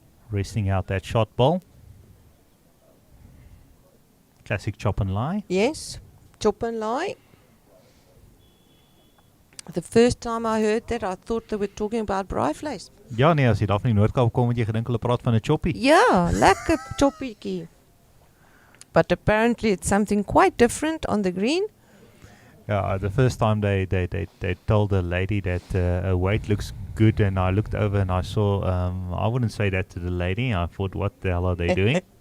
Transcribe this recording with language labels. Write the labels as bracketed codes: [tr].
[en] Resting out that shot ball. Classic chop and lie. Yes, chop and lie. The first time I heard that, I thought they were talking about braaivleis. [af] Ja nee, as jy daar van die Noord-Kaap kom, het jy gedink hulle praat van 'n choppie. Ja, lekker choppietjie. [en] But apparently it's something quite different on the green. Yeah, the first time they told the lady that her weight looks good, and I looked over and I saw, I wouldn't say that to the lady. I thought, what the hell are they doing?